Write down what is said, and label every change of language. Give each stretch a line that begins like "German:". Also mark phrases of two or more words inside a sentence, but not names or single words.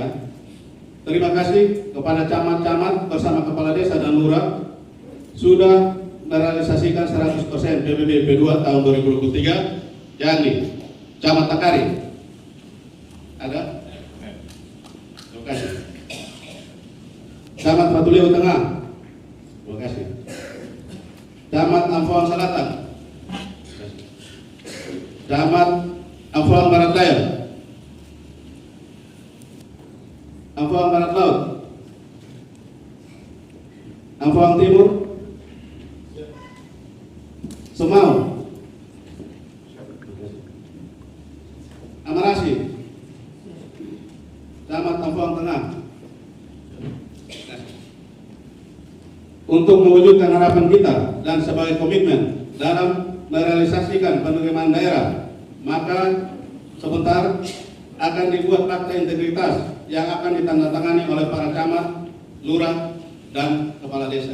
Indonesian: Terima kasih kepada camat-camat bersama kepala desa dan lurah sudah merealisasikan 100% PBB P2 tahun 2023. Yani Camat Takari ada? Terima kasih. Camat Patuleu Tengah, terima kasih. Camat Amphoang Selatan, Camat Amphoang Barat Daya, Amphoang Barat Laut, Amphoang Timur, Semau, Amarasi, Camat Amphoang Tengah. Untuk mewujudkan harapan kita dan sebagai komitmen dalam merealisasikan penerimaan daerah, maka sebentar akan dibuat akta integritas yang akan ditandatangani oleh para camat, lurah, dan kepala desa.